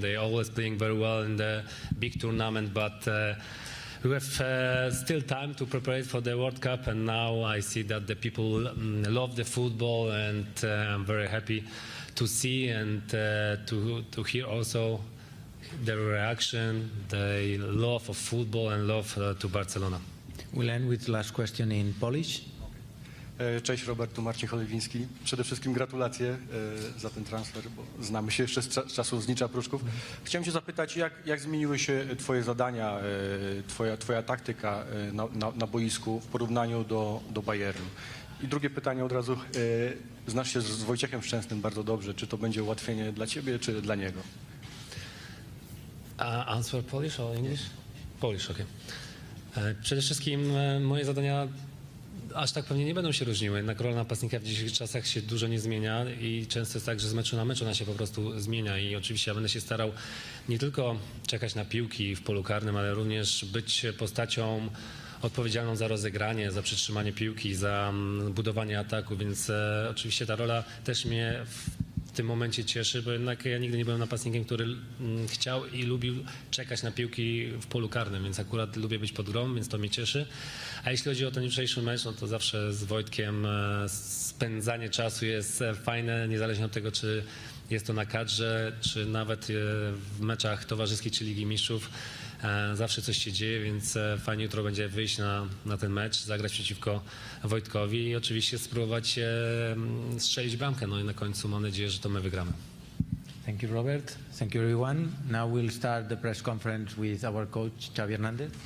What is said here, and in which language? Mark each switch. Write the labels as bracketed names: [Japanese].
[English] They're always playing very well in the big tournament, but we have still time to prepare for the World Cup, and now I see that the people love the football, and I'm very happy to see and to hear also their reaction, the love of football and love to Barcelona. We'll end with the last question in Polish. [Polish] Cześć, Robert, tu Marcin Cholewiński. Przede wszystkim gratulacje za ten transfer, bo znamy się jeszcze z czasów Znicza Pruszków. Chciałem cię zapytać, jak zmieniły się twoje zadania, twoja taktyka na boisku w porównaniu do Bayernu? I drugie pytanie od razu. Znasz się z Wojciechem Szczęsnym bardzo dobrze. Czy to będzie ułatwienie dla ciebie, czy dla niego? [English] Answer Polish or English? Polish, okay. [Polish] Przede wszystkim moje zadania aż tak pewnie nie będą się różniły. Jednak rola napastnika w dzisiejszych czasach się dużo nie zmienia i często jest tak, że z meczu na mecz ona się po prostu zmienia i oczywiście ja będę się starał nie tylko czekać na piłki w polu karnym, ale również być postacią odpowiedzialną za rozegranie, za przytrzymanie piłki, za budowanie ataku, więc oczywiście ta rola też mnie w tym momencie cieszy, bo jednak ja nigdy nie byłem napastnikiem, który chciał i lubił czekać na piłki w polu karnym, więc akurat lubię być pod grą, więc to mnie cieszy. A jeśli chodzi o ten jutrzejszy mecz, no to zawsze z Wojtkiem spędzanie czasu jest fajne, niezależnie od tego, czy jest to na kadrze, czy nawet w meczach towarzyskich czy Ligi Mistrzów. Zawsze coś się dzieje, więc fajnie jutro będzie wyjść na ten mecz, zagrać przeciwko Wojtkowi i oczywiście spróbować strzelić bramkę. No i na końcu mam nadzieję, że to my wygramy. [English] Thank you, Robert. Thank you, everyone. Now we'll start the press conference with our coach, Xavi Hernández.